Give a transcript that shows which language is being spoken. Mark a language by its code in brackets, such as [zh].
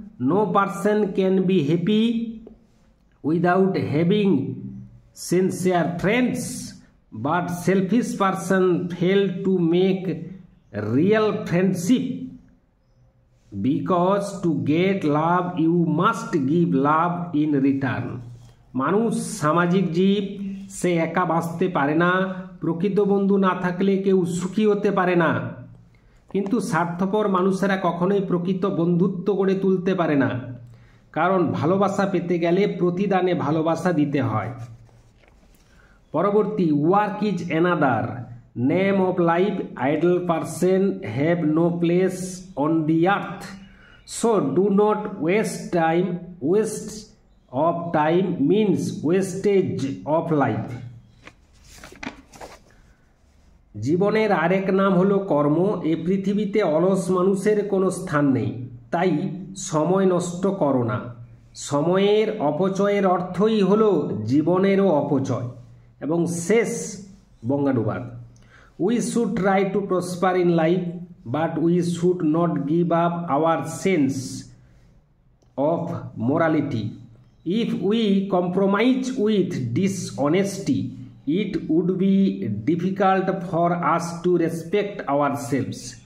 [en] No person can be happy without having sincere friends, but selfish person fail to make real friendship, because to get love you must give love in return. [bn] মানুষ সামাজিক জীব, সে একা বাঁচতে পারে না, প্রকৃত বন্ধু না থাকলে কেউ সুখী হতে পারে না। কিন্তু স্বার্থপর মানুষেরা কখনোই প্রকৃত বন্ধুত্ব গড়ে তুলতে পারে না, কারণ ভালোবাসা পেতে গেলে প্রতিদানে ভালোবাসা দিতে হয়। পরবর্তী, [en] Work is another name of life, idle person have no place on the earth, so do not waste time. Waste of time means wastage of life. [bn] জীবনের আরেক নাম হলো কর্ম। এই পৃথিবীতে অলস মানুষের কোনো স্থান নেই, তাই সময় নষ্ট করো না। সময়ের অপচয়ের অর্থই হলো জীবনেরও অপচয়। এবং শেষ বঙ্গানুবাদ, [en] We should try to prosper in life, but we should not give up our sense of morality. If we compromise with dishonesty, it would be difficult for us to respect ourselves.